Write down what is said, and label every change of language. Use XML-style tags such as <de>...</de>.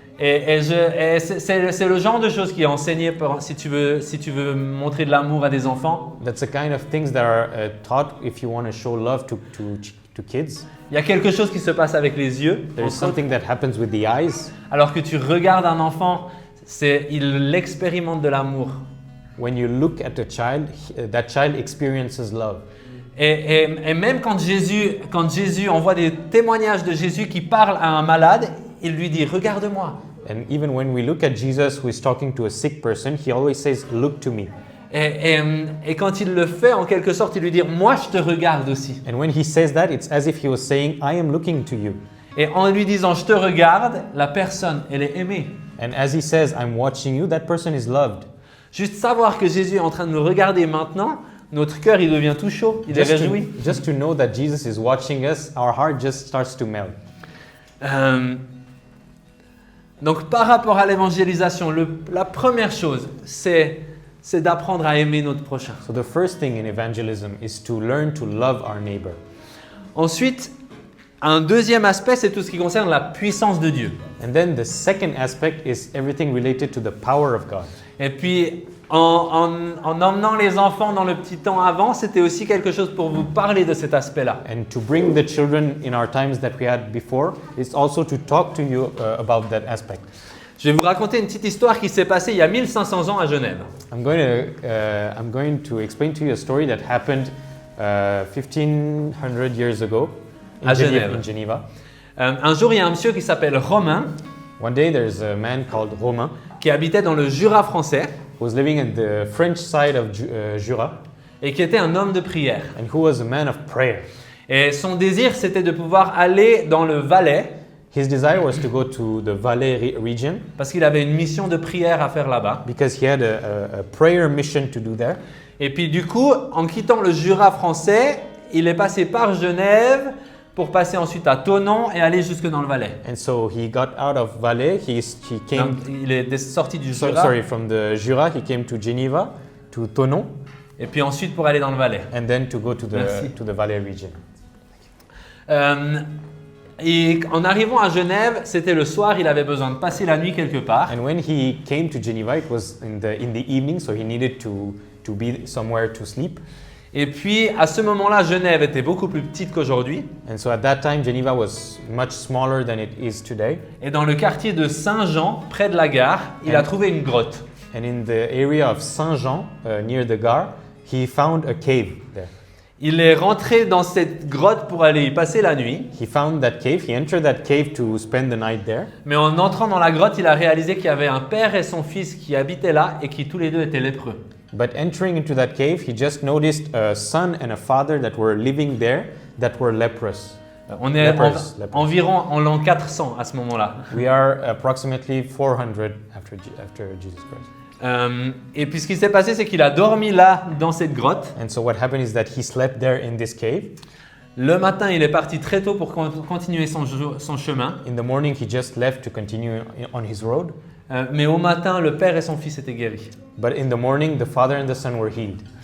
<fr>Et c'est le genre de choses qui est enseigné si tu veux montrer de l'amour à des enfants.</fr> <en>That's the kind of things that are taught if you want to show love to kids.</en> <fr>Il y a quelque chose qui se passe avec les yeux.</fr> <en>There is something that happens with the eyes.</en> <fr>Alors que tu regardes un enfant, il expérimente de l'amour.</fr> <en>When you look at a child, that child experiences love.</en> <fr>Et même quand Jésus, on voit des témoignages de Jésus qui parle à un malade, il lui dit « Regarde-moi ».</fr> <en>And even when we look at Jesus who is talking to a sick person, he always says, "Look to me."</en> <fr>Et quand il le fait, en quelque sorte, il lui dit « Moi, je te regarde aussi ».</fr> <en>And when he says that, it's as if he was saying, "I am looking to you."</en> <fr>Et en lui disant « Je te regarde », la personne, elle est aimée.</fr> <en>And as he says, "I'm watching you," that person is loved.</en> <fr>Juste savoir que Jésus est en train de nous regarder maintenant, notre cœur, il devient tout chaud, il est réjoui.</fr> <en>Just to know that Jesus is watching us, our heart just starts to melt.</en> <fr>Donc par rapport à l'évangélisation, la première chose, c'est d'apprendre à aimer notre prochain.</fr> <en>So the first thing in evangelism is to learn to love our neighbor.</en> <fr>Ensuite, un deuxième aspect, c'est tout ce qui concerne la puissance de Dieu.</fr> <en>And then the second aspect is everything related to the power of God.</en> <fr>Et puis, en emmenant les enfants dans le petit temps avant, c'était aussi quelque chose pour vous parler de cet aspect-là.</fr> <en>And to bring the children in our times that we had before is also to talk to you about that aspect.</en> <fr>Je vais vous raconter une petite histoire qui s'est passée il y a 1500 ans à Genève.</fr> <en>I'm going to explain to you a story that happened 1500 years ago</en> <fr>À Genève.</fr> <en>in Geneva.</en> <fr>Un jour, il y a un monsieur qui s'appelle Romain,</fr> <en>One day there's a man called Romain</en> <fr>qui habitait dans le Jura français</fr> <en>who was living in the French side of Jura</en> <fr>et qui était un homme de prière.</fr> <en>and who was a man of prayer.</en> <fr>Et son désir, c'était de pouvoir aller dans le Valais</fr> <en>His desire was to go to the Valais region</en> <fr>parce qu'il avait une mission de prière à faire là-bas.</fr> <en>because he had a prayer mission to do there.</en> <fr>Et puis du coup, en quittant le Jura français, il est passé par Genève pour passer ensuite à Thonon et aller jusque dans le Valais.</fr> <en>And so he got out of Valais, he came</en> <fr>Donc, il est sorti du</fr> <en>so-</en> <fr>Jura</fr> <en>sorry, from the Jura, he came to Geneva, to Thonon,</en> <fr>et puis ensuite pour aller dans le Valais.</fr> <en>and then to go to</en> <fr>Merci.</fr> <en>the Valais region.</en> <fr>Et en arrivant à Genève, c'était le soir, il avait besoin de passer la nuit quelque part.</fr> <en>And when he came to Geneva, it was in the evening, so he needed to be somewhere to sleep.</en> <fr>Et puis à ce moment-là, Genève était beaucoup plus petite qu'aujourd'hui.</fr> <en>And so at that time, Geneva was much smaller than it is today.</en> <fr>Et dans le quartier de Saint-Jean, près de la gare, il a trouvé une grotte.</fr> <en>And in the area of Saint-Jean, near the Gare, he found a cave there.</en> <fr>Il est rentré dans cette grotte pour aller y passer la nuit.</fr> <en>He found that cave. He entered that cave to spend the night there.</en> <fr>Mais en entrant dans la grotte, il a réalisé qu'il y avait un père et son fils qui habitaient là et qui tous les deux étaient lépreux.</fr> <en>But entering into that cave, he just noticed a son and a father that were living there that were leprous.</en> <fr>On est</fr> <en>Lepers.</en> <fr>environ en l'an 400 à ce moment-là.</fr> <en>We are approximately 400 after Jesus Christ.</en> <fr>Et puis ce qui s'est passé, c'est qu'il a dormi là, dans cette grotte.</fr> <en>And so what happened is that he slept there in this cave.</en> <fr>Le matin, il est parti très tôt pour continuer son chemin.</fr> <en>In the morning, he just left to continue on his road.</en> <fr>Mais au matin, le père et son fils étaient guéris.</fr> <en>But in the morning, the father and the son were healed.</en>